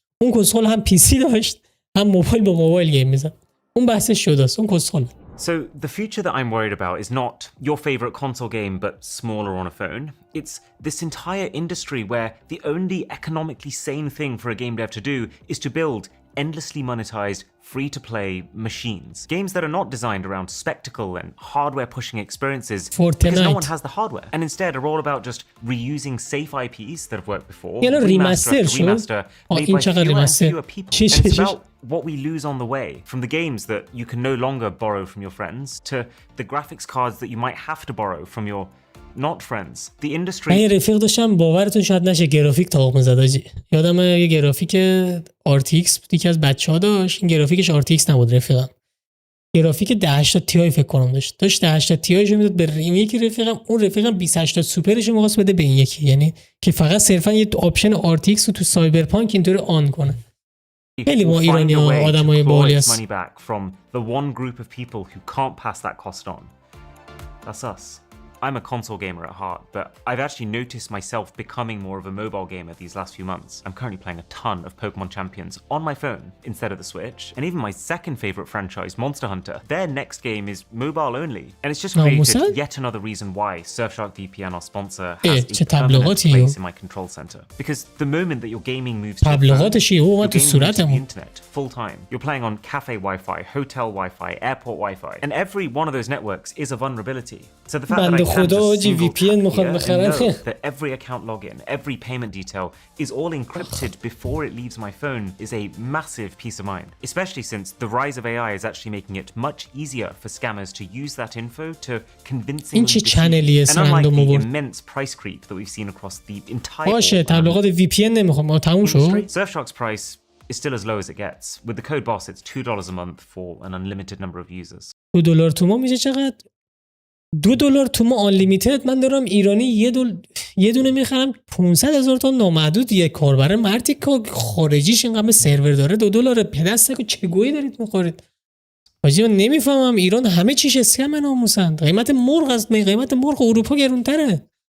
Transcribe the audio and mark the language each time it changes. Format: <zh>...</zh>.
<fa>اون کسخل هم پی سی داشت هم موبایل با موبایل گیم میزد. اون بحثش شداست، اون کسخل.</fa> <en>So the future that I'm worried about is not your favorite console game but smaller on a phone. It's this entire industry where the only economically sane thing for a game dev to do is to build endlessly monetized free-to-play machines. Games that are not designed around spectacle and hardware-pushing experiences because no one has the hardware. And instead are all about just reusing safe IPs that have worked before, remaster, made by fewer and fewer people. And it's about what we lose on the way, from the games that you can no longer borrow from your friends to the graphics cards that you might have to borrow from your not friends. The industry.</en> <fa>من رفیق داشتم باورتون شاید نشه گرافیک تاق می‌زد آجی. یادم یه گرافیک RTX یکی از بچه‌ها داشت. این گرافیکش RTX نبود رفیقم. گرافیک 1080 Ti فکر کنم داشت 1080 Ti رو میداد به ریمیک رفیقم. اون رفیقم 2080 سوپرش رو می‌خواست بده به این یکی. یعنی که فقط صرفا یه آپشن RTX رو تو سایبرپانک اینطوری آن کنه. خیلی ما ایرانی‌ها آدمای باحالی هستن.</fa> <en>From the one group of people who can't pass that cost on. That's us. I'm a console gamer at heart, but I've actually noticed myself becoming more of a mobile gamer these last few months. I'm currently playing a ton of Pokemon Champions on my phone instead of the Switch. And even my second favorite franchise, Monster Hunter, their next game is mobile only. And it's just created yet another reason why Surfshark VPN, our sponsor, has a permanent place in my control center. Because the moment that your gaming moves to the internet full time, you're playing on cafe Wi-Fi, hotel Wi-Fi, airport Wi-Fi. And every one of those networks is a vulnerability. So the fact that I</en> <fa>خدا جی وی پی ان میخواد بخرن</fa> <en>that every account login, every payment detail is all encrypted before it leaves my phone is a massive peace of mind, especially since the rise of AI is actually making it much easier for scammers to use that info to convincingly deceive. And unlike the immense price creep that we've seen across the entire</en> <fa>باشه تبلیغات وی پی ان نمیخوام ما تموم شد.</fa> <en>Surfshark's price is still as low as it gets. With the code BOSS it's $2 a month for an unlimited number of users.</en> <fa>$2 تو ماه میشه چقدر؟ $2 تو ماه آنلیمیتد. من دارم ایرانی یه دونه میخرم 500,000 تا نامحدود. یه کاربر مردی که خارجیش اینقدر سرور داره $2 پدسته که چه گویی دارید میخورید. حاجی من نمیفهمم ایران همه چیش اسکم ناموسن. قیمت مرغ از قیمت مرغ اروپا گرونتره.</fa>